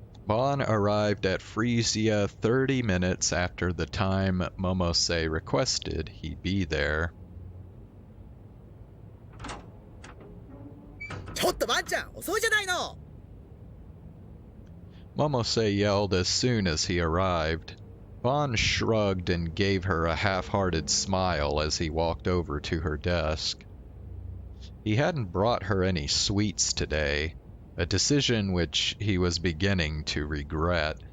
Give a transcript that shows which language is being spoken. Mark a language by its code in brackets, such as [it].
[en] Bon arrived at Frisia 30 minutes after the time Momose requested he be there. [ja] ちょっとワンちゃん、遅いじゃないの。 [en] Momose yelled as soon as he arrived. Bon shrugged and gave her a half-hearted smile as he walked over to her desk. He hadn't brought her any sweets today, a decision which he was beginning to regret.